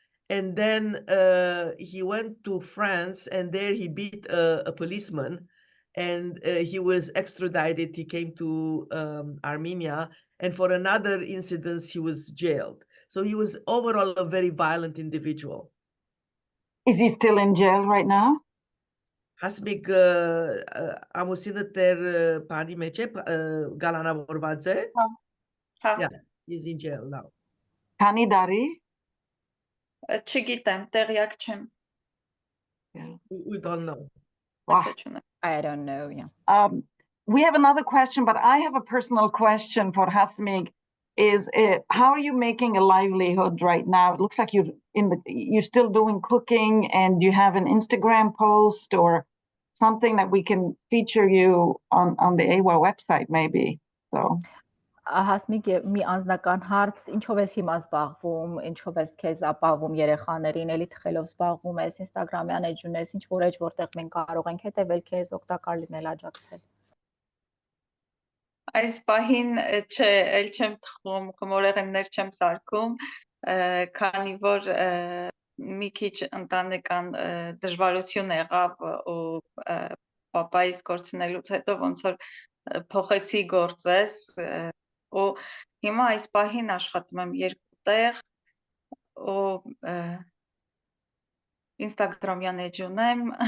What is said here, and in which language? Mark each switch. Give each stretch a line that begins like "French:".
English: And then he went to France, and there he beat a policeman, and he was extradited. He came to Armenia, and for another incident, he was jailed. So he was overall a very violent individual. Is he still in jail right now?
Armenian: Hasmik ամուսինը տեր բանի մեջ է գալանավորված է.
English: Yeah, he's in jail now.
Armenian: Քանի տարի? Չգիտեմ, տեղյակ չեմ։
English: We don't know. Wow. I don't know, yeah. We have another question, but I have a personal question for Hasmik. How are you making a livelihood right now? It looks like you're still doing cooking, and you have an Instagram post or something that we can feature you on the AIWA website, maybe. So.
Armenian: Հասմիկ, մի անձնական հարց, ինչով ես հիմա զբաղվում, ինչով ես քեզ ապահովում երեխաներին, էլի թխելով զբաղվում ես, Instagram-յան էջ ունես, ինչ որ էջ, որտեղ մենք կարող ենք հետևել քեզ, օգտակար լինել, աջակցել։ Այս պահին չէ, էլ չեմ թխում, խմորեղեններ չեմ սարքում, քանի որ մի քիչ ընտանեկան դժվարություն եղավ ու պապայիս կորցնելուց հետո ոնց որ փոխեցի գործես ու հիմա այս պահին աշխատում եմ երկու տեղ ու Instagram-յան էջ ունեմ։